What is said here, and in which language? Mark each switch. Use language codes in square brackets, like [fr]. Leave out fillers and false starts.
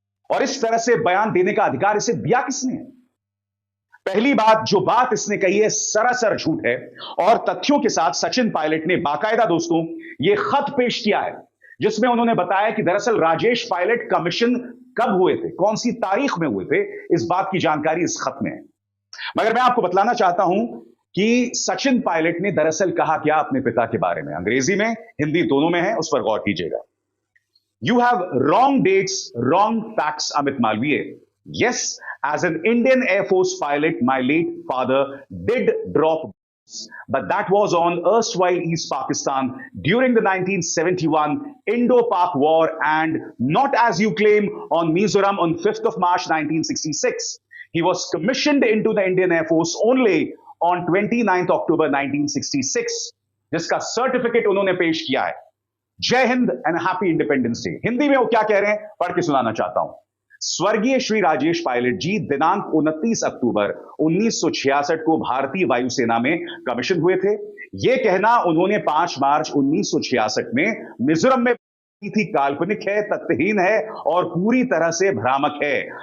[hi] और इस तरह से बयान देने का अधिकार इसे दिया किसने? पहली बात, जो बात इसने कही है सरासर झूठ है, और तथ्यों के साथ सचिन पायलट ने बाकायदा दोस्तों यह खत पेश किया है जिसमें उन्होंने बताया कि दरअसल राजेश पायलट कमीशन कब हुए थे, कौन सी तारीख में हुए थे, इस बात की जानकारी इस खत में है। मगर मैं आपको बतलाना चाहता हूं कि सचिन पायलट ने दरअसल कहा क्या अपने पिता के बारे में। अंग्रेजी में, हिंदी दोनों में है, उस पर गौर कीजिएगा। [en] You have wrong dates, wrong facts, Amit Malviya. Yes, as an Indian Air Force pilot, my late father did drop bombs, but that was on erstwhile East Pakistan during the 1971 Indo-Pak War, and not as you claim on Mizoram on 5th of March 1966. He was commissioned into the Indian Air Force only on 29th October 1966, [hi] जिसका certificate उन्होंने पेश किया है। जय Hind [en] And happy Independence Day. [hi] Hindi में वो क्या कह रहे हैं पढ़ के सुनाना चाहता हूं। स्वर्गीय श्री राजेश पायलट जी दिनांक 29 अक्टूबर 1966 को भारतीय वायुसेना में कमीशन हुए थे। यह कहना उन्होंने 5 मार्च 1966 में मिजोरम में की थी काल्पनिक है, तथ्यहीन है और पूरी तरह से भ्रामक है।